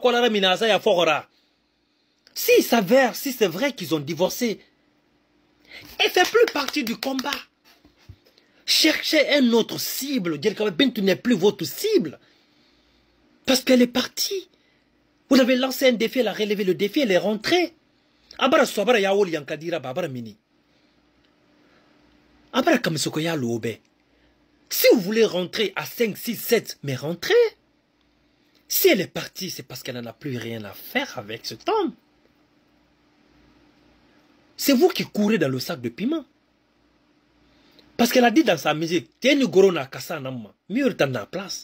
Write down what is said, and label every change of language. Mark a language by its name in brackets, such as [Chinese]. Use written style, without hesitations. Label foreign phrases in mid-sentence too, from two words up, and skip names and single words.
[French] Si il s'avère, si c'est vrai qu'ils ont divorcé, elle ne fait plus partie du combat. Cherchez un autre cible. Bintou n'est plus votre cible. Parce qu'elle est partie. Vous avez lancé un défi, elle a relevé le défi, elle est rentrée. Abara sobara yaol yankadira babara mini. Abara kamsoko ya lobe. Si vous voulez rentrer à 5, 6, 7, mais rentrez. Si elle est partie, c'est parce qu'elle n'en a plus rien à faire avec cet homme. C'est vous qui courez dans le sac de piment. Parce qu'elle a dit dans sa musique, mieux dans la place.